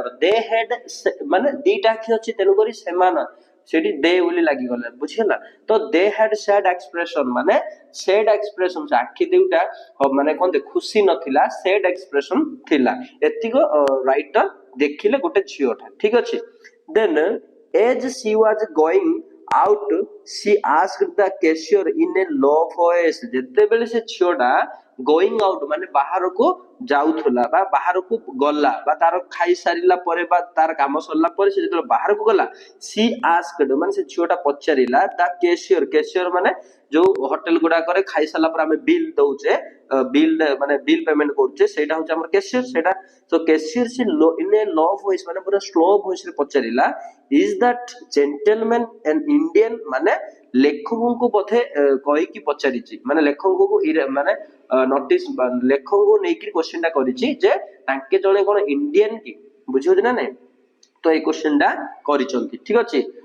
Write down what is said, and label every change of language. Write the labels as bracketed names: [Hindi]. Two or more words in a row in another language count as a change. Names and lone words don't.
[English] they had [Odia] ମାନେ ଦିଟା ଆଖି ଅଛି ତେଣୁକରି ସେମାନେ ସେଠି ଦେ ବୋଲି ଲାଗିଗଲା ବୁଝିହେଲା ତ [English] they had sad expression [Odia] ମାନେ [English] sad expression [Odia] ସେ ଆଖି ଦୁଇଟା ମାନେ କହନ୍ତି ଖୁସି ନଥିଲା [English] sad expression [Odia] ଥିଲା ଏତିକ ରାଇଟର ଦେଖିଲେ ଗୋଟେ ଝିଅଟା ଠିକ ଅଛି [English] then as she was going out she asked the cashier in a low voice [Odia] ଯେତେବେଳେ ସେ ଝିଅଟା [English] going out [Odia] ମାନେ ବାହାରକୁ ଯାଉଥିଲା ବା ବାହାରକୁ ଗଲା ବା ତାର ଖାଇ ସାରିଲା ପରେ ବା ତାର କାମ ସରିଲା ପରେ ସେ ଯେତେବେଳେ ବାହାରକୁ ଗଲା [English] she asked [Odia] ମାନେ ସେ ଝିଅଟା ପଚାରିଲା ତା କେସିୟର ମାନେ ଯୋଉ ହୋଟେଲ ଗୁଡାକରେ ଖାଇ ସାରିଲା ପରେ ଆମେ ବିଲ୍ ଦଉଛେ ବିଲ୍ ମାନେ [English] bill payment [Odia] କରୁଛେ ସେଇଟା ହଉଛି ଆମର କେସିୟର ସେଇଟା ତ କେସିୟର ସେ [English] in a low voice [Odia] ମାନେ ପୁରା [English] slow voice [Odia] ରେ ପଚାରିଲା [English] is that gentleman an Indian [Odia] ମାନେ ଲେଖକଙ୍କୁ ବୋଧେ କହିକି ପଚାରିଛି ମାନେ ଲେଖକଙ୍କୁ ମାନେ ନୋଟିସ ଲେଖକଙ୍କୁ ନେଇକି क्वेश्चन ଟା କରିଛି ଯେ ତାଙ୍କେ ଜଣେ କଣ ଇଣ୍ଡିଆନ କି ବୁଝିହଉଛି ନା ନାଇଁ ତ ଏଇ क्वेश्चन ଟା କରିଛନ୍ତି ଠିକ ଅଛି